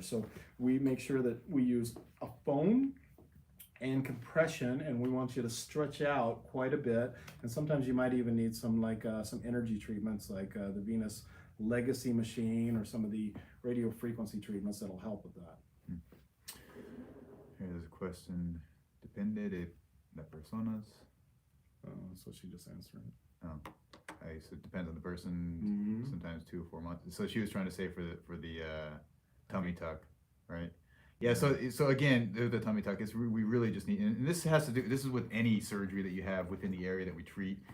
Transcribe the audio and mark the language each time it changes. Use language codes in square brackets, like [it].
[en] So we make sure that we use a foam and compression, and we want you to stretch out quite a bit. And sometimes you might even need some energy treatments like the Venus Legacy machine or some of the radio frequency treatments that'll help with that. Here's a question. [es] Depende de las personas. [en] So she just answered it. Oh, so it depends on the person. Sometimes 2 or 4 months. So she was trying to say for the tummy tuck, right? Yeah. So again, the tummy tuck is we really just need, and this is with any surgery that you have within the area that we treat.